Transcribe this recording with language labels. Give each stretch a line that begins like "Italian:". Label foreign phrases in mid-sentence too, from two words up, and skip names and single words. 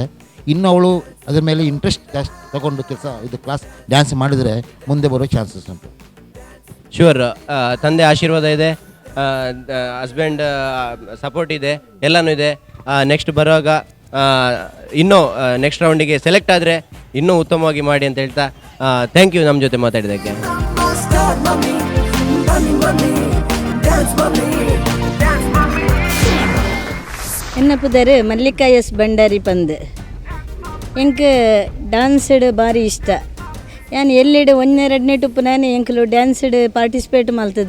Kannada: ಇನ್ನು ಅವಳು ಅದರ ಮೇಲೆ ಇಂಟ್ರೆಸ್ಟ್ ಜಾಸ್ತಿ ತಗೊಂಡು
English: class dance
Kannada: ಮಾಡಿದರೆ ಮುಂದೆ ಬರೋ ಚಾನ್ಸಸ್ ಉಂಟು. ಶ್ಯೂರ್, ತಂದೆ ಆಶೀರ್ವಾದ ಇದೆ,
English: husband support
Kannada: ಇದೆ, ಎಲ್ಲನೂ ಇದೆ. ನೆಕ್ಸ್ಟ್ ಬರುವಾಗ ಇನ್ನೂ ನೆಕ್ಸ್ಟ್ ರೌಂಡಿಗೆ ಸೆಲೆಕ್ಟ್ ಆದರೆ ಇನ್ನೂ ಉತ್ತಮವಾಗಿ ಮಾಡಿ ಅಂತ ಹೇಳ್ತಾ
English: thank you
Kannada: ನಮ್ಮ ಜೊತೆ ಮಾತಾಡಿದ್ದಕ್ಕೆ.
Tulu: ಎನ್ನ ಪುದರ್ ಮಲ್ಲಿಕಾ ಎಸ್ ಭಂಡಾರಿ ಪಂದ್. ಎಂಕ್ ಡ್ಯಾನ್ಸ್ಡ್ ಭಾರಿ ಇಷ್ಟ. ಯಾನ್ ಎಲ್ಲಿಡು 1-2 ಟುಪ್ಪು ನಾನು ಎಂಕಲು ಡ್ಯಾನ್ಸ್ಡ್ ಪಾರ್ಟಿಸಿಪೇಟ್ ಮಾಡ್ತದೆ.